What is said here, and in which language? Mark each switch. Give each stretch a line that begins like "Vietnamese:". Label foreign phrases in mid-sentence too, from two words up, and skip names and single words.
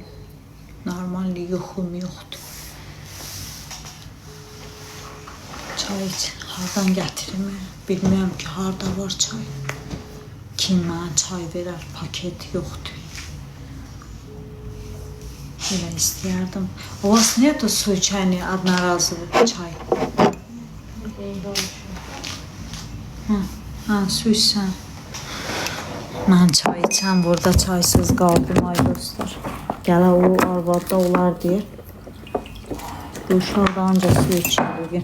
Azerbaijani: Normalli yoxum yoxdur. Çay iç, hardan gətirim? Bilmirəm ki, harda var çay. Kim mənə çay verər, paket yoxdur. Elə istəyərdim.
Russian: У вас нету случайно одноразовый çay?
Azerbaijani: Ha, su içsən. Mən çay içəm, burada çaysız qaldım ay dostlar. Gələ o arvadda olar deyir. Bu uşaq da ancaq su içir bugün.